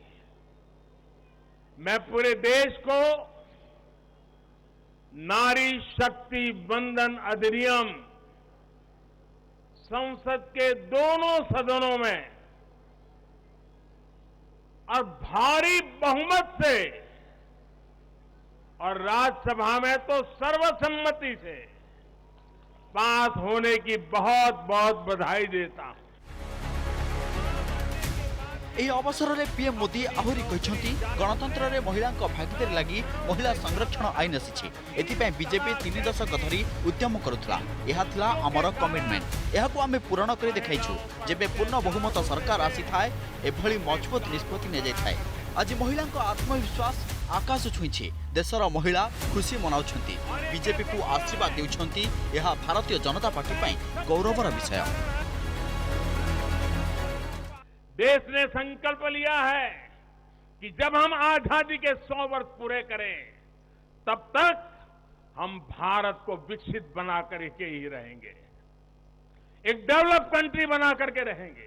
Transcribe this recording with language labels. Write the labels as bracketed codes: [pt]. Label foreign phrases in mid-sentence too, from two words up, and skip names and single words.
[hi] मैं पूरे देश को नारी शक्ति बंधन अधिनियम संसद के दोनों सदनों में और भारी बहुमत से और राज्यसभा में तो सर्वसम्मति से पास होने की बहुत बहुत बधाई देता हूं। [or] ଏହି ଅବସରରେ ପିଏମ୍ ମୋଦି ଆହୁରି କହିଛନ୍ତି ଗଣତନ୍ତ୍ରରେ ମହିଳାଙ୍କ ଭାଗିଦାରୀ ଲାଗି ମହିଳା ସଂରକ୍ଷଣ ଆଇନ ଆସିଛି। ଏଥିପାଇଁ ବିଜେପି 3 ଦଶକ ଧରି ଉଦ୍ୟମ କରୁଥିଲା। ଏହା ଥିଲା ଆମର କମିଟମେଣ୍ଟ। ଏହାକୁ ଆମେ ପୂରଣ କରି ଦେଖାଇଛୁ। ଯେବେ ପୂର୍ଣ୍ଣ ବହୁମତ ସରକାର ଆସିଥାଏ ଏଭଳି ମଜବୁତ ନିଷ୍ପତ୍ତି ନିଆଯାଇଥାଏ। ଆଜି ମହିଳାଙ୍କ ଆତ୍ମବିଶ୍ୱାସ ଆକାଶ ଛୁଇଁଛି। ଦେଶର ମହିଳା ଖୁସି ମନାଉଛନ୍ତି, ବିଜେପିକୁ ଆଶୀର୍ବାଦ ଦେଉଛନ୍ତି। ଏହା ଭାରତୀୟ जनता पार्टी ପାଇଁ ଗୌରବର ବିଷୟ। [hi] देश ने संकल्प लिया है कि जब हम आजादी के 100 वर्ष पूरे करें तब तक हम भारत को विकसित बना करके ही रहेंगे, एक [en] develop country [hi] बना करके रहेंगे।